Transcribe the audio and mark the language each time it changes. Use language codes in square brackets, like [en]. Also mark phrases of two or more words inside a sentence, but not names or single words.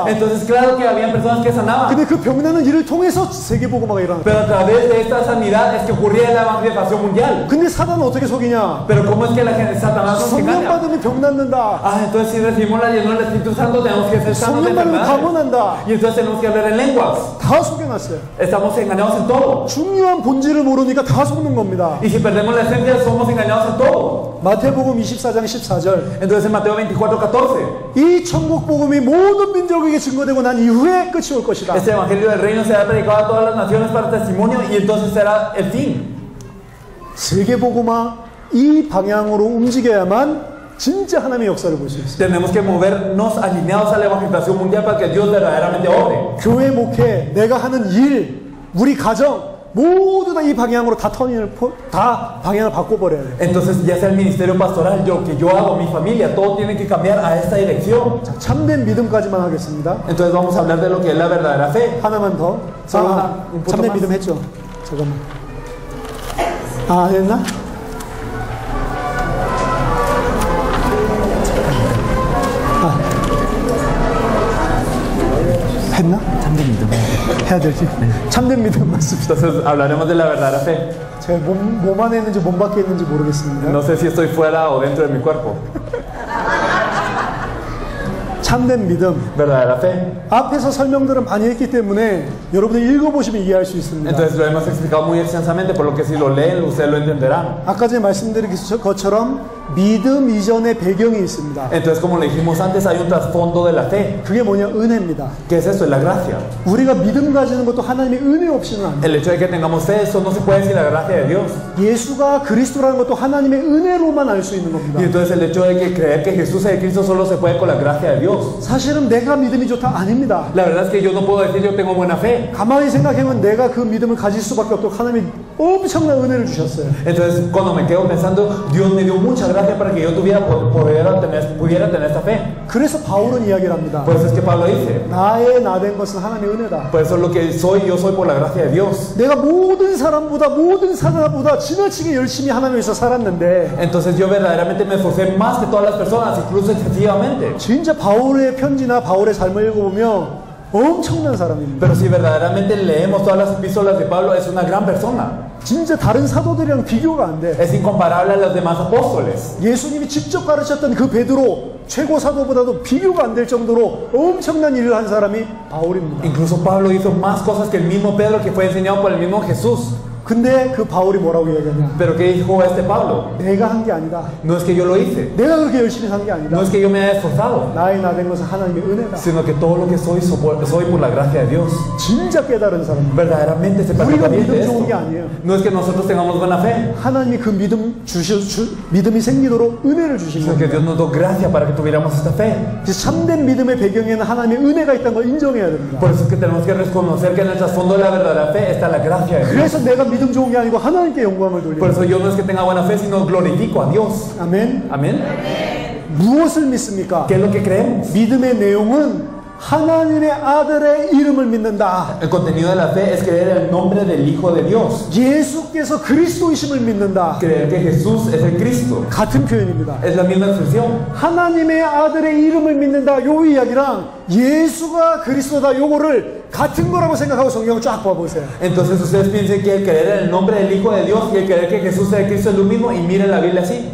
[es] Entonces claro que habían personas que sanaban. [ko] 근데 그 병나는 일을 통해서 세계복음화가 일어났어요. [es] Pero a través de esta sanidad es que ocurría la evangelización mundial. [ko] 근데 사단은 어떻게 속이냐? [es] Pero ¿cómo es que la gente, Satanás nos [ko] 성령 [es] engaña? [ko] 받으면 병 낫는다. [es] Ah, entonces si recibimos la llenura del Espíritu Santo tenemos que ser sanos de [ko] 성령 받으면 [es] enfermedades. [ko] 방언한다. [es] Y entonces tenemos que hablar en lenguas. [ko] 다 속여놨어요. [es] Estamos engañados en todo. [ko] 중요한 본질을 모르니까 다 속는 겁니다. [es] Y si perdemos la esencia somos engañados en todo. [ko] 마태복음 24장 14절 [es] Entonces en Mateo 24:14. [ko] 이 천국 복음이 모든 민족에게 증거되고 난 이후에 끝이 올 것이다. [es] Este evangelio del reino será predicado a todas las naciones para testimonio y entonces será el fin. [ko] 세계복음화 이 방향으로 움직여야만 진짜 하나님의 역사를 볼 수 있어요. [es] Tenemos que movernos alineados a la evangelización mundial para que Dios verdaderamente obre. [ko] 교회 목회, 내가 하는 일, 우리 가정 모두 다 이 방향으로 다 방향을 바꿔버려야 돼요. [es] Entonces, ya sea el ministerio pastoral, lo que yo hago, mi familia, todo tiene que cambiar a esta dirección. [ko] 자, 참된 믿음까지만 하겠습니다. [es] Entonces, vamos a hablar de lo que es la verdadera fe. [ko] 하나만 더. [es] un poco [ko] 참된 [es] más. [ko] 믿음 했죠? 잠깐만. 안 했나? 했나? 참된 믿음 해야 될지. 참된 믿음 맞습니다. [es] Entonces, hablaremos de la verdadera fe. [ko] 제가 몸 안에 있는지 몸 밖에 있는지 모르겠습니다. [es] No sé si estoy fuera o dentro de mi cuerpo. [ko] 참된 믿음. [es] Verdadera fe. [ko] 앞에서 설명들은 많이 했기 때문에 여러분들 읽어보시면 이해할 수 있습니다. [es] Entonces, lo hemos explicado muy extensamente, por lo que si lo leen, ustedes lo entenderán. [ko] 아까 전에 말씀드린 것처럼 믿음 이전의 배경이 있습니다. [es] Entonces, como le dijimos antes, hay un trasfondo de la fe. [ko] 그게 뭐냐? 은혜입니다. [es] ¿Qué es eso? Es la gracia. [ko] 우리가 믿음 가지는 것도 하나님의 은혜 없이는 안 돼요. [es] El hecho de que tengamos fe, eso no se puede sin la gracia de Dios. [ko] 예수가 그리스도라는 것도 하나님의 은혜로만 알 수 있는 겁니다. [es] Y entonces el hecho de que creer que Jesús es Cristo solo se puede con la gracia de Dios. [ko] 사실은 내가 믿음이 좋다 아닙니다. [es] La verdad es que yo no puedo decir yo tengo buena fe. [ko] 가만히 생각해보면 내가 그 믿음을 가질 수밖에 없도록 하나님이 엄청난 은혜를 주셨어요. [es] Entonces cuando me quedo pensando, Dios me dio mucha gracia para que yo pudiera tener esta fe. [ko] 그래서 바울은 이야기를 합니다. [es] Por eso es que Pablo dice, [ko] 나의 나된 것은 하나님의 은혜다. [es] por eso lo que soy, yo soy por la gracia de Dios. [ko] 내가 모든 사람보다 모든 사람보다 지나치게 열심히 하나님 위해서 살았는데 [es] Entonces yo verdaderamente me esforcé más que todas las personas, incluso excesivamente. [ko] 진짜 바울의 편지나 바울의 삶을 읽어보면 엄청난 사람입니다. [es] Pero si verdaderamente leemos todas las epístolas de Pablo, es una gran persona. [ko] 진짜 다른 사도들이랑 비교가 안 돼. [es] Es incomparable a los demás apóstoles. [ko] 예수님이 직접 가르쳤던 그 베드로 최고 사도보다도 비교가 안 될 정도로 엄청난 일을 한 사람이 바울입니다. [es] Incluso Pablo hizo más cosas que el mismo Pedro, que fue enseñado por el mismo Jesús. [ko] 근데 그 바울이 뭐라고 이야기하냐? [es] Pero ¿qué dijo este Pablo? [ko] 내가 한 게 아니다. [es] No es que yo lo hice, [ko] 내가 그렇게 열심히 산 게 아니다. [es] no es que yo me haya esforzado, [ko] 나의 나된 것은 하나님의 은혜다. [es] sino que todo lo que soy por la gracia de Dios. [ko] 진짜 깨달은 사람. [es] Verdaderamente se [ko] 우리가 [es] percata bien de [ko] 믿음 좋은 게 [es] esto. [ko] 아니에요. [es] No es que nosotros tengamos buena fe, [ko] 하나님이 그 믿음이 생기도록 은혜를 주신 [es] sino que [ko] 겁니다. [es] Dios nos dio gracia para que tuviéramos esta fe. [ko] 그래서 참된 믿음의 배경에는 하나님의 은혜가 있다는 걸 인정해야 됩니다. [es] Por eso es que tenemos que reconocer que en el trasfondo de la verdadera fe está la gracia de Dios. [ko] 그래서 내가 믿음 좋은 게 아니고 하나님께 영광을 [es] Por [ko] 돌리는 [es] eso yo no es que tenga buena fe, sino glorifico a Dios. [ko] 아멘. [es] Amén. [ko] 무엇을 믿습니까? [es] ¿Qué es lo que creemos? [ko] 믿음의 내용은 하나님의 아들의 이름을 믿는다. [es] El contenido de la fe es creer el nombre del Hijo de Dios. [ko] 예수께서 그리스도이심을 믿는다. [es] Creer que Jesús es el Cristo. [ko] 같은 표현입니다. [es] Es la misma expresión. [ko] 하나님의 아들의 이름을 믿는다. 요 이야기랑 예수가 그리스도다. 요거를 같은 거라고 생각하고 성경을 쫙 봐보세요. [es] Entonces ustedes piensen que el creer en el nombre del Hijo de Dios y el creer que Jesús es el Cristo es lo mismo, y miren la Biblia así.